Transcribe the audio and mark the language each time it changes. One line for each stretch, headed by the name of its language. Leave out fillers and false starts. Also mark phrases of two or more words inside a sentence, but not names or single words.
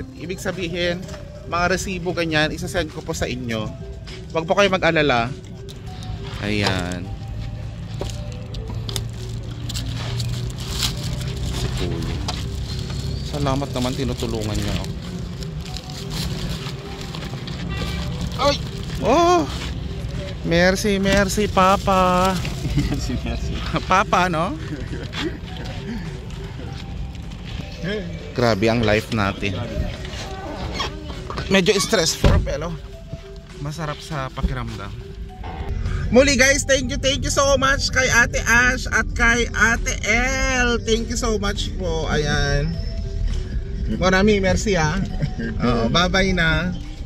Filipino: Ibig sabihin, mga resibo ganyan, isasend ko po sa inyo. Huwag po kayo mag-alala. Ayan. Si Kuya. Salamat naman, tinutulungan niya ako. Ay! Oh!
French: Merci, merci, Papa. Merci. Papa,
Filipino: no? Grabe ang life natin. Medyo stressful pero masarap sa pakiramdam. Muli guys,
English: thank you so much
Filipino: kay Ate Ash at kay Ate El.
English: Thank you so much
Filipino: po. Ayan. Marami, merci ah.
English: Bye bye
Filipino: na.